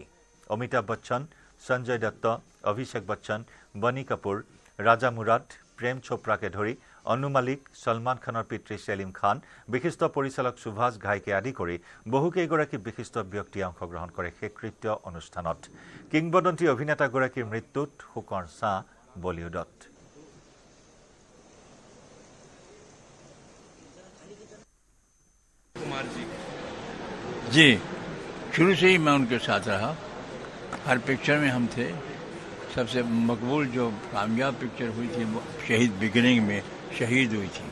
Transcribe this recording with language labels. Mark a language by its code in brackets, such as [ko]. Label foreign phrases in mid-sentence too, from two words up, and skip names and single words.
[as] অমিতাভ বচ্চন, সঞ্জয় দত্ত, অভিষেক বচ্চন, বনি কাপুৰ, ৰাজা মুৰাদ, প্ৰেম চোপ্ৰাকে ধৰি অনু মালিক, সলমান খানৰ পিতৃ সেলিম খান, বিশিষ্ট পৰিচালক সুভাষ ঘাইকে আদি কৰি বহুকেইগৰাকী বিশিষ্ট ব্যক্তিয়ে অংশগ্ৰহণ কৰে শেষকৃত্য অনুষ্ঠানত। কিংবদন্তি অভিনেতাগৰাকীৰ মৃত্যুত শোকৰ ছাঁ বলিউডত। [hi] जी, शुरू से ही मैं उनके साथ रहा। हर पिक्चर में हम थे। सबसे मकबूल जो कामयाब पिक्चर हुई थी वो शहीद बिगिनिंग में शहीद हुई थी।